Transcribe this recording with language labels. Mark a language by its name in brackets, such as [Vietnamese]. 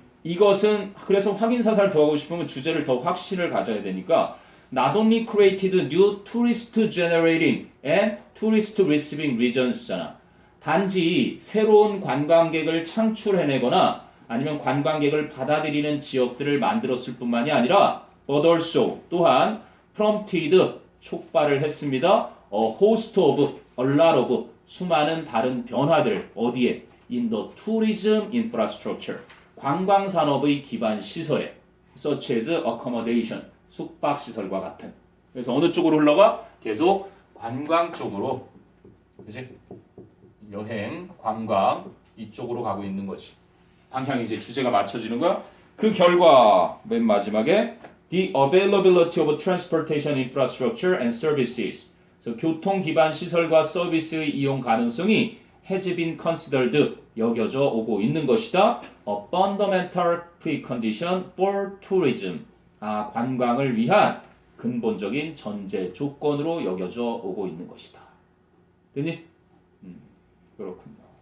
[Korean] 이것은 그래서 확인사살 더 하고 싶으면 주제를 더 확신을 가져야 되니까 [English] not only created new tourist generating and tourist receiving regions [Korean] 잖아. 단지 새로운 관광객을 창출해내거나 아니면 관광객을 받아들이는 지역들을 만들었을 뿐만이 아니라 [English] but also [Korean] 또한 prompted 촉발을 했습니다. [English] A host of, a lot of [Korean] 수많은 다른 변화들 어디에? [English] In the tourism infrastructure [Korean] 관광산업의 기반 시설에 [English] such as accommodation [Korean] 숙박시설과 같은. 그래서 어느 쪽으로 흘러가? 계속 관광 쪽으로 그치? 여행, 관광 이쪽으로 가고 있는 거지. 방향이 이제 주제가 맞춰지는 거야. 그 결과 맨 마지막에 [English] the availability of transportation infrastructure and services. [Korean] 그래서 교통 기반 시설과 서비스의 이용 가능성이 [English] has been considered [Korean] 여겨져 오고 있는 것이다. [English] A fundamental precondition for tourism. [Korean] 관광을 위한 근본적인 전제 조건으로 여겨져 오고 있는 것이다. 됐니? 그렇군요.